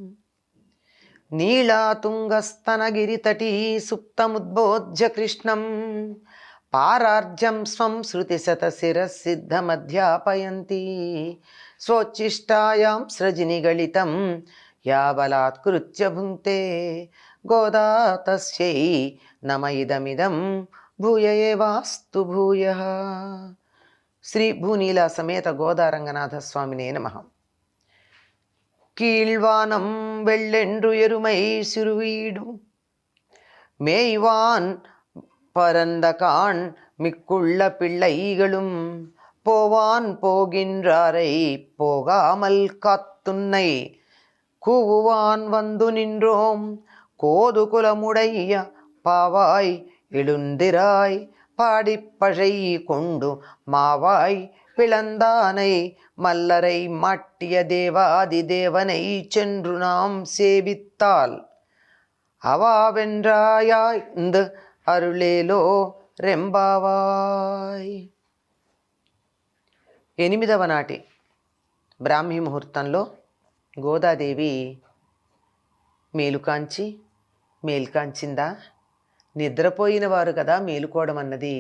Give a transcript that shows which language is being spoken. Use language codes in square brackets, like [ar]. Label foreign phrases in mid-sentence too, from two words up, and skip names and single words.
[sa] నీళాతుంగస్తనగిరితటీ సుప్తముద్బోధ్య కృష్ణం పారార్జం స్వం శృతిశతశిరసిద్ధమధ్యాపయంతి స్వోచ్ఛిష్టాయాం సృజినిగళితం యా బలాత్కృత్య భుంక్తే గోదా తస్యై నమ ఇదమిదం భూయ ఏవాస్తు భూయః. శ్రీ భూనీలా సమేత గోదారంగనాథ స్వామినే నమః. [ta] கீழ்வானம் வெள்ளென்று எருமை சிறுவீடு மேய்வான் பரந்தகான் மிக்குள்ள பிள்ளைகளும் போவான் போகின்றாரை போகாமல் காத்துன்னை கூவுவான் வந்து நின்றோம் கோதுகுலமுடைய பாவாய் எழுந்திராய் பாடிப்பழை கொண்டு மாவாய் பிளந்தானை மல்லரை மாட்டிய தேவாதி தேவனை சென்று நாம் சேவித்தால் அவாவென்றாயாய்ந்து அருளேலோ ரெம்பாவாய். [te] 8వ నాటి బ్రాహ్మీ ముహూర్తంలో గోదాదేవి మేలుకాంచిందా? నిద్రపోయిన వారు కదా మేలుకోవడం అన్నది.